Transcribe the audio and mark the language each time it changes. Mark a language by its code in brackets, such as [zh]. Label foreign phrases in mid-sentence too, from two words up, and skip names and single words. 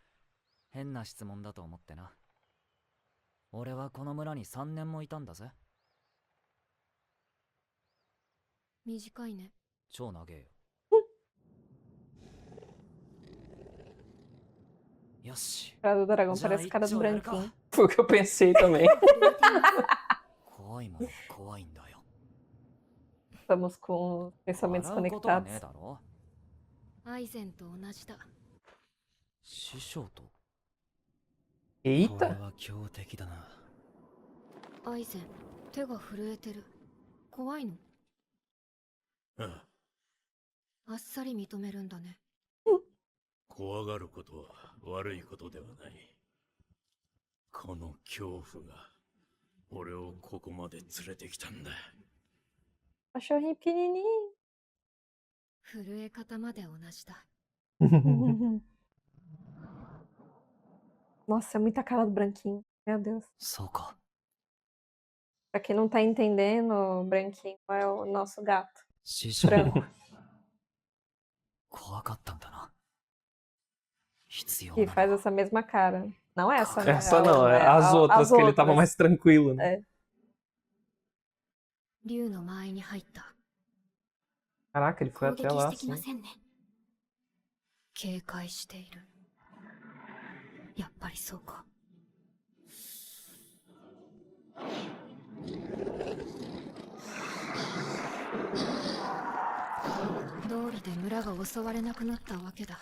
[ja] いや、変な質問だと思ってな。 俺はこの村に3年もいたんだぜ。短いね。超長えよ。よし。 [pt] Cara do dragão [ja] じゃあ [pt] parece cara [ja] 一 [pt] do [ja] 丁やるか。 [pt] branquinho. Foi o que eu pensei também. [ja] 怖いものは怖いんだよ。 [pt] Estamos com pensamentos [ja] 笑うことはねえ [pt] conectados. [ja] だろ。アイゼンと同じだ。師匠と。これ [pt] Eita! [ja] は強敵だな。アイゼン、手が震えてる。怖いの？ああ、あっさり認めるんだね。怖がることは悪いことではない。この恐怖が俺をここまで連れてきたんだ。 [pt] Cachorrinho pequenininho. [ja] 震え方まで同じだ。 [pt] Nossa, é muita cara do branquinho. Meu Deus. [ja] そうか。 [pt] Pra quem não tá entendendo, o branquinho é o nosso gato. [ja] 師匠 [pt] Branco. [ja] 怖かったんだな。必要 [pt] Que [ja] な [pt] faz [ja] のは [pt] essa mesma cara. Não essa, né? Essa A não, outra, é as outras que ele tava outras. mais tranquilo, né? É. [ja] 竜の間合いに入った。 [pt] Caraca, ele foi [ja] 攻 [pt] até [ja] 撃 [pt] lá [ja] してきま [pt] assim. [ja] せんね。警戒している。やっぱりそうか。道理で村が襲われなくなったわけだ。